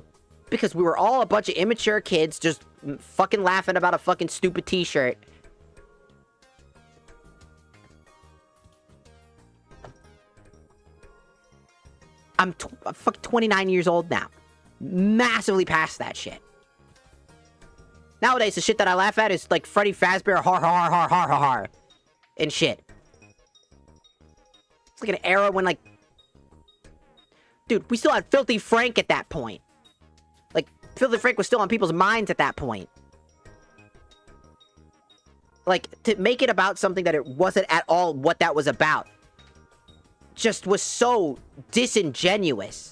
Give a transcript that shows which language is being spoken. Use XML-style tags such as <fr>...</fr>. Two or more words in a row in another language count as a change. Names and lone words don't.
<en>Because we were all a bunch of immature kids just fucking laughing about a fucking stupid t-shirt. I'm fucking 29 years old now. Massively past that shit. Nowadays, the shit that I laugh at is like Freddy Fazbear, har har har har har har, and shit. It's like an era when, like... Dude, we still had Filthy Frank at that point. Like, Filthy Frank was still on people's minds at that point. Like, to make it about something that it wasn't at all what that was about just was so disingenuous.</en>